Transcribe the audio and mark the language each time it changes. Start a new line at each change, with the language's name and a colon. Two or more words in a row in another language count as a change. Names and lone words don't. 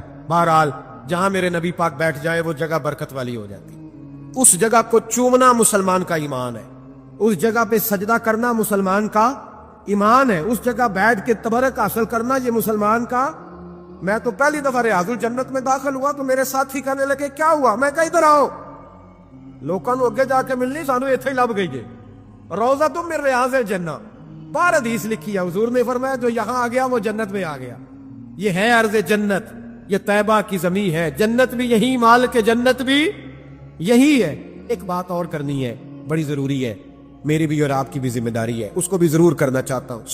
Urdu: بہرحال جہاں میرے نبی پاک بیٹھ جائے وہ جگہ برکت والی ہو جاتی. اس جگہ کو چومنا مسلمان کا ایمان ہے, اس جگہ پہ سجدہ کرنا مسلمان کا ایمان ہے, اس جگہ بیٹھ کے تبرک حاصل کرنا یہ مسلمان کا. میں تو پہلی دفعہ ریاض الجنت میں داخل ہوا تو میرے ساتھی کہنے لگے کیا ہوا.
Punjabi: میں کہا ادھر آؤ, لوکاں نو اگے جا کے ملنی, سانو ایتھے ہی لب گئی جے.
Arabic: روضہ تم من ریاض الجنہ,
Urdu: بار حدیث لکھی ہے. حضور نے فرمایا جو یہاں آ گیا وہ جنت میں آ گیا. یہ ہے ارض جنت, یہ طیبہ کی زمین ہے. جنت بھی یہی, مال کے جنت بھی یہی ہے. ایک بات اور کرنی ہے, بڑی ضروری ہے, میری بھی اور آپ کی بھی ذمہ داری ہے, اس کو بھی ضرور کرنا چاہتا ہوں.